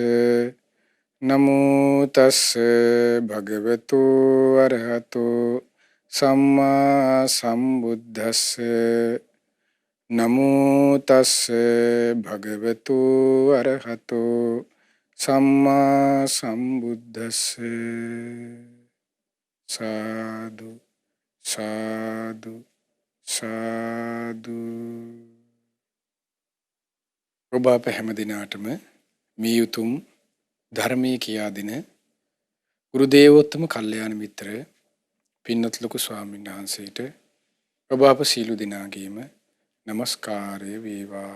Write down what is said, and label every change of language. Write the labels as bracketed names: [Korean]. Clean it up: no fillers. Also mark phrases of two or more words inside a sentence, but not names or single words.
[Pali] නමෝ තස් භගවතු අරහතෝ සම්මා සම්බුද්දස්ස නමෝ තස් භගවතු අරහතෝ සම්මා සම්බුද්දස්ස සාදු සාදු සාදු. [Sinhala] ඔබ අප හැම දිනාටම මේ උතුම් ධර්මයේ කියා දෙන ගුරු දේවෝත්තම කල්යාණ මිත්‍ර පින්වත් ලොකු ස්වාමීන් වහන්සේට ඔබ අප සීල දිනාගේම নমස්කාරය වේවා.